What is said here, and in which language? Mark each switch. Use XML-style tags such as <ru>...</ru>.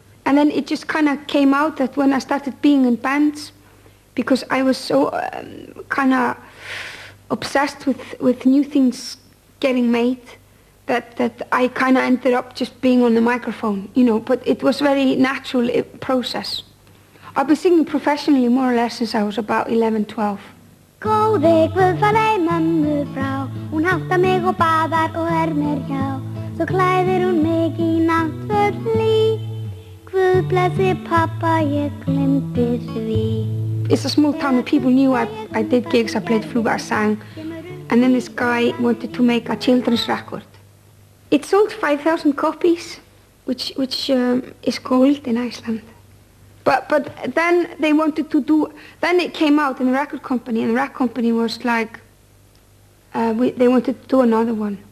<en>And then it just kind of came out that when I started being in bands, because I was so kind of obsessed with new things getting made, that I kind of ended up just being on the microphone, you know. But it was very natural process. I've been singing professionally more or less since I was about 11, 12.</en> <is>Góði Guð fari mömmu frá, hún háttar mig og baðar og mér hjá. Svo klæðir hún mig í náttföt hlý. Guð blessi pappa, ég glemdi því.</is> <en>It's a small town and people knew I did gigs, I played flute, I sang. And then this guy wanted to make a children's record. It sold 5,000 copies, which is gold in Iceland. But then they wanted to do, then it came out in the record company, and the record company was like, they wanted to do another one.</en>